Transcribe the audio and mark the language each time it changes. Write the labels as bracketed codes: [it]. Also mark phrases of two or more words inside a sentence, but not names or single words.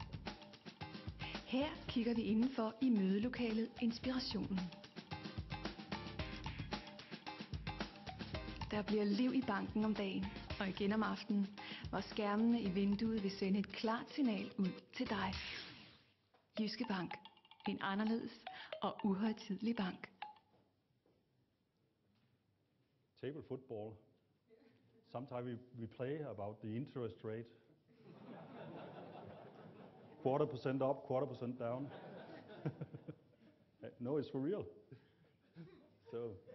[da] Her kigger vi indenfor i mødelokalet Inspirationen. Der bliver liv i banken om dagen og igen om aftenen, hvor skærmene i vinduet vil sende et klart signal ud til dig. Jyske Bank. En anderledes og uhøjtidelig bank. [en] Table football. Sometimes we play about the interest rate. 1/4% up, 1/4% down. No, it's for real. So.